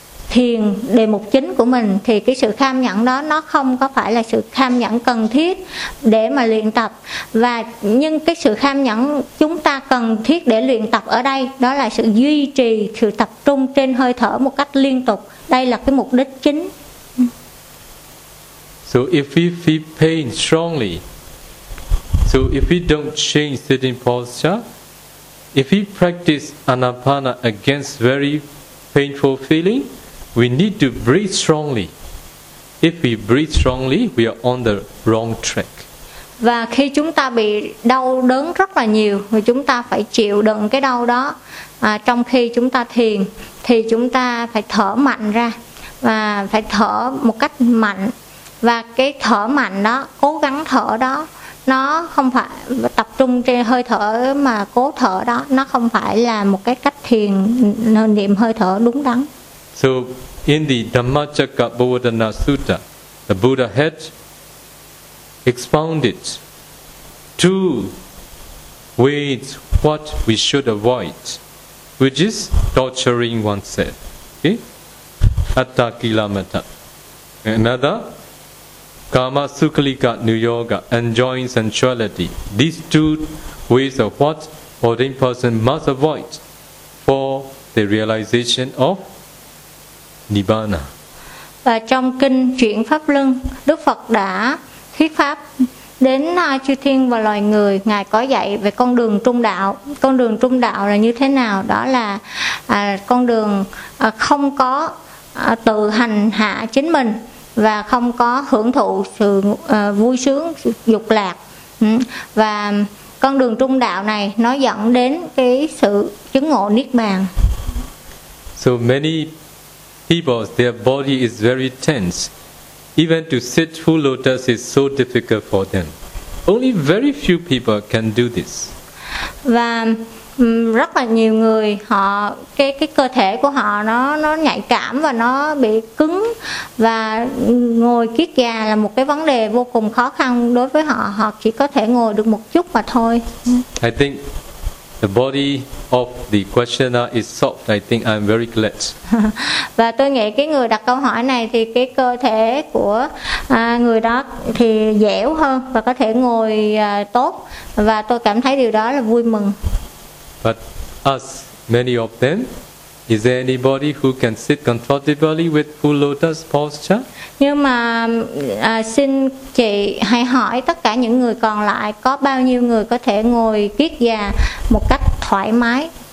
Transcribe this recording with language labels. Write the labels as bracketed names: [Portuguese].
[Vietnamese] thiền đề mục chính của mình, thì cái sự kham nhẫn đó nó không có phải là sự kham nhẫn cần thiết để mà luyện tập. Và nhưng cái sự kham nhẫn chúng ta cần thiết để luyện tập ở đây đó là sự duy trì, sự tập trung trên hơi thở một cách liên tục. Đây là cái mục đích chính. [English] So if we feel pain strongly, so if we don't change sitting posture, if we practice anapana against very painful feeling, we need to breathe strongly. If we breathe strongly, we are on the wrong track. [Vietnamese] Và khi chúng ta bị đau đớn rất là nhiều, thì chúng ta phải chịu đựng cái đau đó. À, trong khi chúng ta thiền, thì chúng ta phải thở mạnh ra và phải thở một cách mạnh. Và cái thở mạnh đó, cố gắng thở đó, nó không phải tập trung trên hơi thở mà cố thở đó, nó không phải là một cái cách thiền niệm hơi thở đúng đắn. [English] So in the Dhammacakkappavattana Sutta, the Buddha had expounded two ways what we should avoid, which is torturing oneself. Okay? Attakilamata. Another, Kama Sukhalika Nuyoga, enjoying sensuality. These two ways of what ordained person must avoid for the realization of Nibbana. [Vietnamese] Và trong kinh Chuyển Pháp Luân, Đức Phật đã thuyết pháp đến chư thiên và loài người. Ngài có dạy về con đường trung đạo. Con đường trung đạo là như thế nào? Đó là con đường không có tự hành hạ chính mình và không có hưởng thụ sự vui sướng, sự dục lạc. Và con đường trung đạo này nó dẫn đến cái sự chứng ngộ Niết Bàn. [English] So many people, their body is very tense. Even to sit full lotus is so difficult for them. Only very few people can do this. [Vietnamese] Và rất là nhiều người, họ cái cơ thể của họ nó nhạy cảm và nó bị cứng, và ngồi kiết già là một cái vấn đề vô cùng khó khăn đối với họ. Họ chỉ có thể ngồi được một chút mà thôi. [English] I think the body of the questioner is soft. I think I'm very glad. [Vietnamese] Và tôi nghĩ cái người đặt câu hỏi này thì cái cơ thể của người đó thì dẻo hơn và có thể ngồi tốt, và tôi cảm thấy điều đó là vui mừng. [English] But us, many of them, is there anybody who can sit comfortably with full lotus posture? [Vietnamese] Nhưng mà xin chị hãy hỏi tất cả những người còn lại, có bao nhiêu người có thể ngồi kiết già một cách thoải mái?